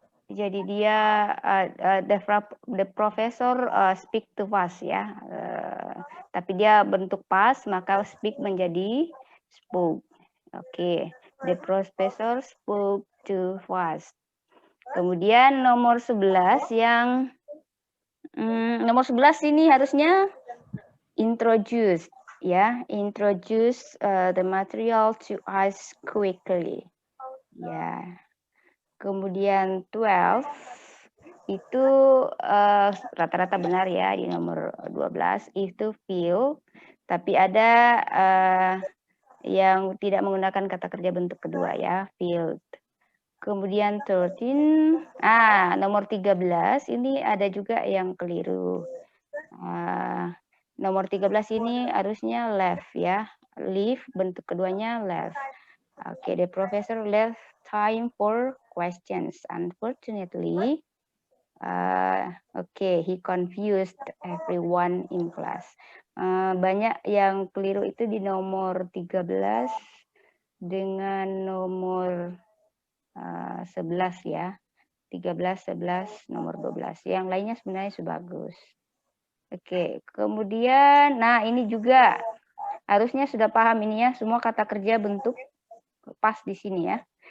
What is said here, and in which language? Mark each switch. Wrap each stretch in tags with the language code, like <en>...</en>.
<id>Jadi dia</id> <en>the professor speak to fast ya.</en> <id>Tapi dia bentuk past maka speak menjadi spoke. Oke.</id> <en>The professor spoke too fast.</en> <id>Kemudian nomor 11 yang Nomor 11 ini harusnya introduce, ya.</id> <en>Introduce, the material to us quickly.</en> <id>Ya. Kemudian 12 itu, rata-rata benar ya di nomor 12 itu feel, tapi ada, yang tidak menggunakan kata kerja bentuk kedua ya, filled. Kemudian 13, nomor 13 ini ada juga yang keliru. Nomor 13 ini harusnya left ya, leave bentuk keduanya left.</id> <en>Oke, the professor left time for questions. Unfortunately, he confused everyone in class.</en> <id>Banyak yang keliru itu di nomor 13 dengan nomor 11 ya. 13, 11, nomor 12. Yang lainnya sebenarnya sudah bagus. Oke, kemudian, nah ini juga harusnya sudah paham ini ya, semua kata kerja bentuk pas di sini ya.</id>